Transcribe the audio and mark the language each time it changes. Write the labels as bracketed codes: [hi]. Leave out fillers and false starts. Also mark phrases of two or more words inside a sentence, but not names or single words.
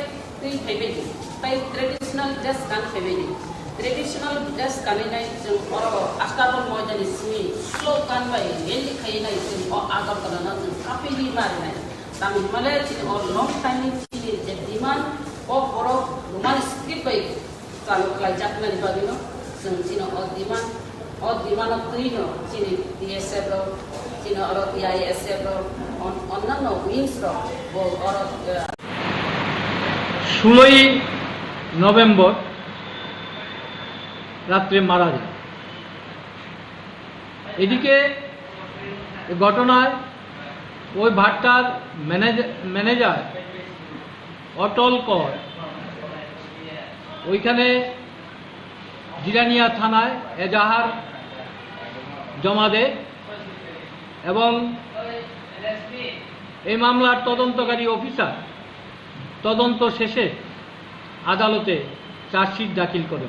[brx] दै फैबायदि बाय [en] traditional dress [brx] गान फैबायदि [en] traditional dress [brx] गाननाय जों आस्टाबल मैदानि सिमी स्ल'गान बाय रेलि खालायनाय जों आगर गानना जों कापिलि मारिनाय तामिलमाले जों लं टाइमनि जे डिमान्ड बर' [en] Roman script [brx] बाय चालु खालायजानायनि बागैनो जों दिनो डिमान्ड तैनो जोंनि DSF जोंनो आरो DISF अन्यान्य उइंस [bn] 16ই নভেম্বর রাত্রে মারা যায়। এদিকে ঘটনায় ওই ভাট্টার ম্যানেজার অটল কর ওইখানে জিরানিয়া থানায় এজাহার জমা দেয় এবং এই মামলার তদন্তকারী অফিসার তদন্ত শেষে আদালতে চার্জশিট দাখিল করেন।